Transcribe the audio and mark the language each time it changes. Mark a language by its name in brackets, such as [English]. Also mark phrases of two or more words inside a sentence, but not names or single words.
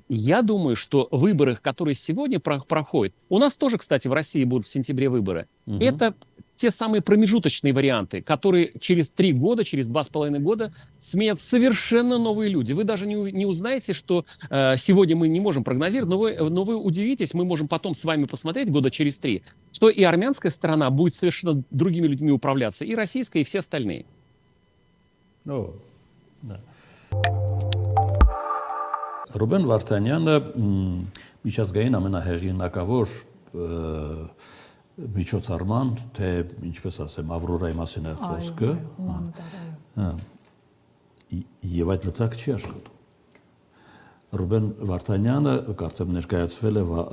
[Russian] Я думаю, что выборы, которые сегодня проходят, у нас тоже, кстати, в России будут в сентябре выборы, это те самые промежуточные варианты, которые через 3 года, через 2,5 года сменят совершенно новые люди. Вы даже не узнаете, что сегодня мы не можем прогнозировать, но вы удивитесь, мы можем потом с вами посмотреть года через 3, что и армянская сторона будет совершенно другими людьми управляться, и российская, и все остальные. [Armenian] Ռուբեն Վարդանյանը միջազգային ամենահեղինակավոր միջոցառման, թե ինչպես ասեմ, Ավրորայի մասին է խոսքը, եւ այդ լծակ չի աշխատում։ Ռուբեն Վարդանյանը կարծեմ ներկայացվել է